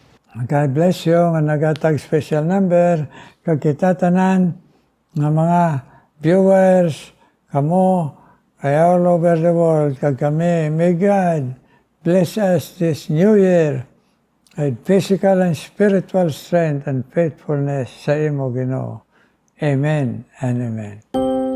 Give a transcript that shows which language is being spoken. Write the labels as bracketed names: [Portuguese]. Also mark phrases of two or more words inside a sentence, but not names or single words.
[English] God bless you [Hiligaynon] nga nagatag [English] special number [Hiligaynon] kag kita tanan nga mga viewers kamo ay [English] all over the world [Hiligaynon] kag kami. [English] May God bless us this new year with physical and spiritual strength and faithfulness [Hiligaynon] sa imo Ginoo. [English] Amen and amen.